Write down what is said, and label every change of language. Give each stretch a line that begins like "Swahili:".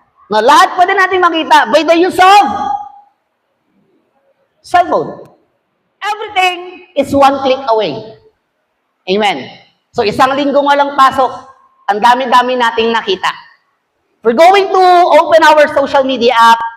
Filipino: No, lahat pwede nating makita
English: by the use of cellphone. Everything is one click away. Amen?
Filipino: So, isang linggo nga lang pasok, ang dami-dami nating nakita.
English: We're going to open our social media app.